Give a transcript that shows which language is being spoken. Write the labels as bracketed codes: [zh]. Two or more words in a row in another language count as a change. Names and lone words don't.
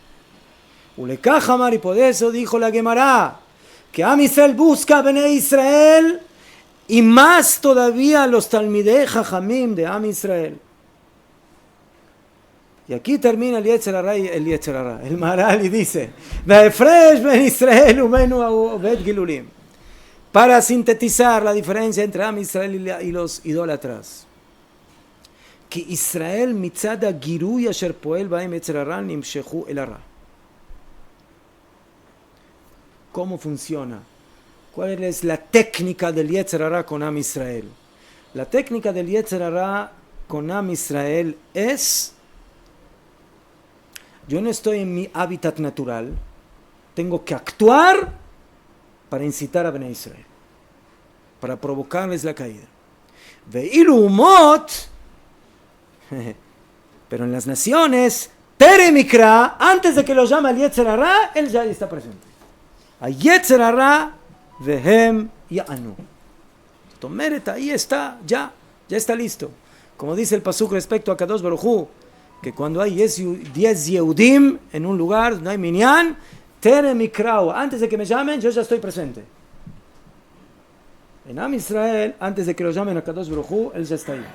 [es] Y por eso dijo la Gemara que Am Israel busca a Bnei Israel y más todavía los [he] תלמידי חכמים [es] de Am Israel. Y aquí termina el Yetzer Hara, el Maharal, y dice [he] ויפרש בין ישראל ומנו עובד גלולים, [es] para sintetizar la diferencia entre Am Israel y los idólatras. Que [he] ישראל מצד הגירוי אשר פועל בהם יצר הרע נמשכו אל הרע. [es] ¿Cómo funciona? ¿Cuál es la técnica del Yetzer Hara con Am Israel? La técnica del Yetzer Hara con Am Israel es: yo no estoy en mi hábitat natural, tengo que actuar para incitar a Bnei Israel, para provocarles la caída. [he] ואילו אומות, [es] pero en las naciones, [he] טרם יקרא, [es] antes de que lo llame el Yetzer Hara, él ya está presente. [he] יצר הרע והם יענו. [es] Tomeret, ahí está, ya está listo. Como dice el pasuk respecto a Kadosh Baruj Hu, que cuando hay 10 Yehudim en un lugar, no hay minyan, [he] טרם יקראו, [es] antes de que me llamen, yo ya estoy presente. En Am Israel, antes de que lo llamen a Kadosh Baruj Hu, él ya está ahí.